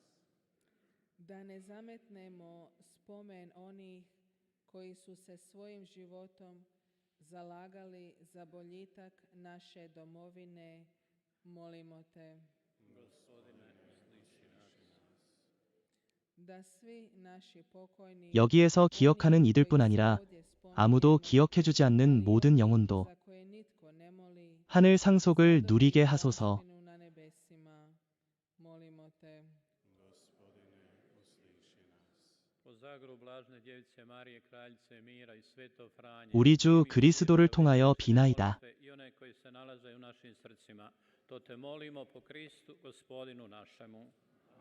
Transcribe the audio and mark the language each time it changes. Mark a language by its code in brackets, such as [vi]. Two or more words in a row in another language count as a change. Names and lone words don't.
[hr] Da ne zametnemo spomen onih koji su se svojim životom zalagali za boljitak naše domovine, molimo te. Gospodine, usliši nas. Da svi naši pokojni [ko] 여기에서 기억하는 이들뿐 아니라 아무도 기억해주지 않는 모든 영혼도 [hr] za koje nitko ne moli, [ko] 하늘 상속을 누리게 하소서. [hr] zadovoljštinu na nebesima, molimo te. Gospodine, usliši nas. Po zagrobu blažne djevice Marije, kraljice mira i sveto Franje, [ko] 우리 주 [hr] primi [ko] 그리스도를 통하여 [hr] naše [ko] 비나이다. [hr] molitve i one koji se nalaze u našim srcima, to te molimo po Kristu, Gospodinu našemu.